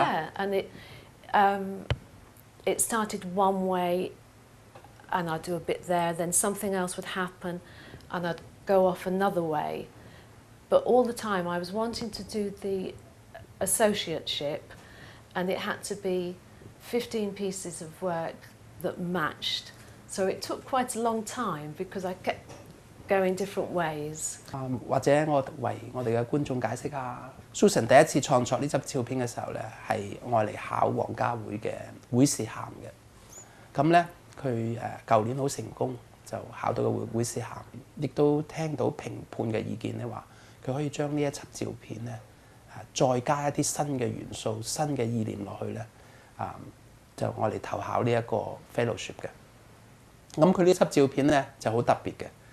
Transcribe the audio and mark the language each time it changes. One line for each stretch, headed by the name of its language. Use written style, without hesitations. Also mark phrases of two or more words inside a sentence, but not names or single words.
English: Yeah, and it started one way, and I'd do a bit there, then something else would happen, and I'd go off another way. But all the time I was wanting to do the associateship, and it had to be 15 pieces of work that matched. So it took quite a long time because I kept going different ways.
Cantonese: 或者我為我哋嘅觀眾解釋下 ，Susan 第一次創作呢輯照片嘅時候咧，係愛嚟考皇家會嘅會士銜嘅。咁咧，佢舊年好成功，就考到個會士銜，亦都聽到評判嘅意見咧話，佢可以將呢一輯照片咧，再加一啲新嘅元素、新嘅意念落去咧，就愛嚟投考呢一個 fellowship 嘅。咁佢呢輯照片咧就好特別嘅。